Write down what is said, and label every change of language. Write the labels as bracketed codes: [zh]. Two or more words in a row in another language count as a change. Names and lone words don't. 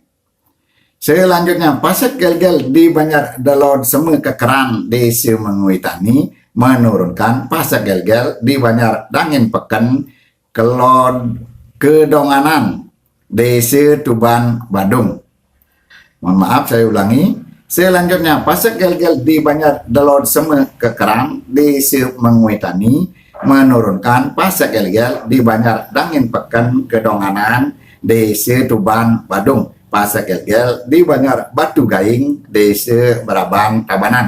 [id] Selanjutnya Pasak Gelgel di Banjar Delod Seme Kekeran, Desa Menguitani menurunkan Pasak Gelgel di Banjar Dangin Peken Kelod Kedonganan, Desa Tuban Badung. Mohon maaf, saya ulangi. Selanjutnya Pasak Gelgel di Banjar Delod Seme Kekeran, Desa Menguitani menurunkan Pasak Gelgel di Banjar Dangin Peken Kedonganan, Desa Tuban Badung. Pasak Gelgel di Banjar Batu Gaing, Desa Berabang Tabanan.